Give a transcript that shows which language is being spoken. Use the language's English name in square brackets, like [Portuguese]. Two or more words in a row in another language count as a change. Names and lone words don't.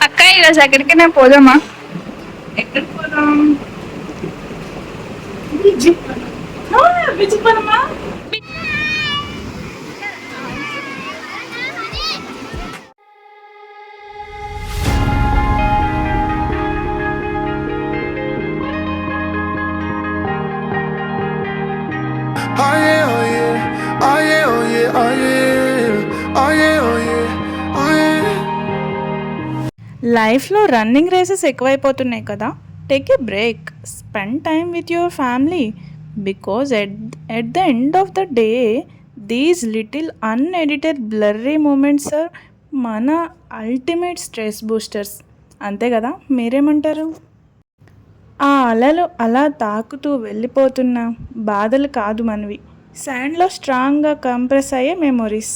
[Telugu] ఈరోజు ఎక్కడికైనా పోదామా? ఎక్కడికి పోదాం? బీచ్ పోదామా? [English] Oh yeah, oh yeah, oh yeah, oh yeah, oh yeah, oh yeah, oh yeah, oh yeah. [Telugu] లైఫ్లో [English] running races [Telugu] ఎక్కువైపోతున్నాయి కదా. [English] Take a break, spend time with your family, because at the end of the day these little unedited blurry moments are మన ultimate stress boosters. [Telugu] అంతే కదా, మీరేమంటారు? ఆ అలలు అలా తాకుతూ వెళ్ళిపోతున్న బాధలు కాదు మనవి, శాండ్లో స్ట్రాంగ్గా కంప్రెస్ అయ్యే మెమొరీస్.